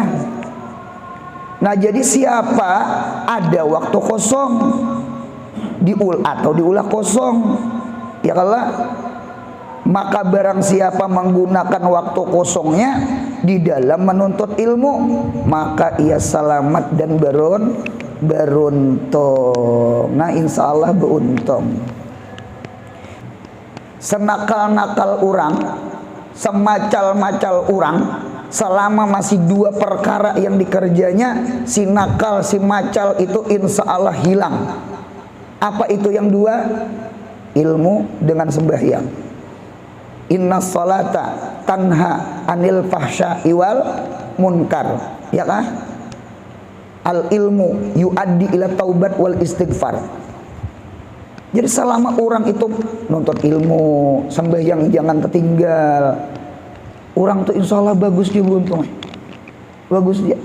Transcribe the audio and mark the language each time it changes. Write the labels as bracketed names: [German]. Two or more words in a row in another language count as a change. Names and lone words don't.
[Indonesian] Nah jadi siapa ada waktu kosong diulah kosong, ya kalau maka barang siapa menggunakan waktu kosongnya di dalam menuntut ilmu, maka ia selamat dan beruntung. Nah [Arabic] إن شاء الله [Indonesian] beruntung. Senakal-nakal orang, semacal-macal orang, selama masih dua perkara yang dikerjanya, si nakal, si macal itu [Arabic] إن شاء الله [Indonesian] hilang. Apa itu yang dua? Ilmu dengan sembahyang. [Arabic] إن الصلاة تنهى عن الفحشاء والمنكر, [Indonesian] ya kah? [Arabic] العلم يؤدي إلى التوبة والاستغفار. [Indonesian] Jadi selama orang itu nuntut ilmu, sembahyang jangan tertinggal, orang tuh [Arabic] إن شاء الله [Indonesian] bagus dia beruntung, bagus dia.